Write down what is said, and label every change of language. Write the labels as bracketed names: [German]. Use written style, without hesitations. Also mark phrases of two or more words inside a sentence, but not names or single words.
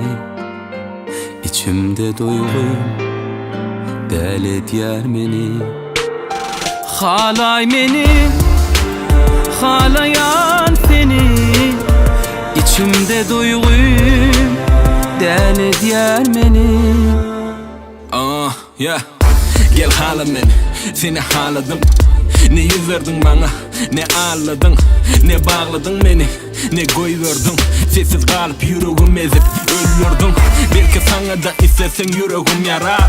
[Turkmen] İçimde duygum deli edýär meni. Halay meni, halayan seni. İçimde duygum deli edýär meni. Yeah. [Turkish] Gel hala meni, seni haladım. Ne yüz verdin bana, ne ağladın, ne bağladın beni, ne koyverdin. Sessiz kalıp yüreğim ezip ölüyordun. Belki sana da istesen yüreğim yarar.